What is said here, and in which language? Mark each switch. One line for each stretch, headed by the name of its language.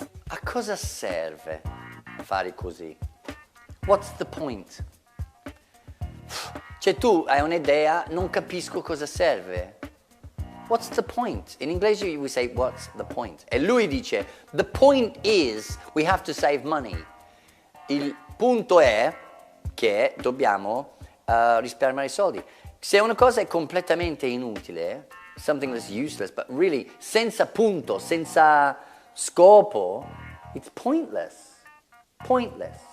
Italian: A cosa serve fare così?
English: What's the point?
Italian: Cioè tu hai un'idea, non capisco cosa serve.
English: What's the point?
Italian: In inglese
English: we say, what's the point?
Italian: E lui dice,
English: the point is we have to save money.
Italian: Il punto è che dobbiamo risparmiare i soldi. Se una cosa è completamente inutile,
English: something that's useless,
Italian: but really senza punto, senza scopo,
English: it's pointless.
Italian: Pointless.